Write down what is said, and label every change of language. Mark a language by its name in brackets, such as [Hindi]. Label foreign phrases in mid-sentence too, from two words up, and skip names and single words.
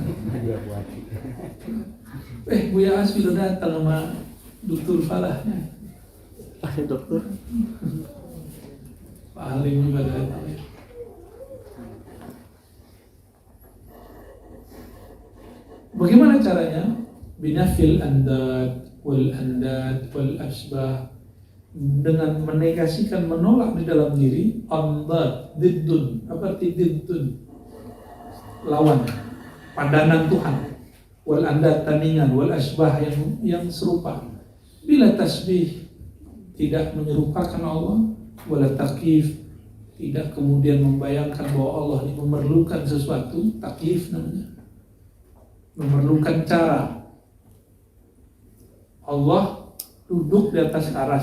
[Indonesian] Buya Asfi udah datang sama Dokter Falahnya. Ada dokter. Pak Halim juga datang ya. Bagaimana caranya? [Arabic] بنفي الأنداد والأشباه, [Indonesian] dengan menegasikan, menolak di dalam diri andad, diddun. Apa arti diddun? Lawan, padanan Tuhan. [Arabic] والأنداد, [Indonesian] tandingan. [Arabic] والأشباه, [Indonesian] yang serupa. [Arabic] بلا تشبيه, [Indonesian] tidak menyerupakan Allah. [Arabic] ولا تكييف, [Indonesian] tidak kemudian membayangkan bahwa Allah ini memerlukan sesuatu. Takyif namanya, memerlukan cara. Allah duduk di atas aras.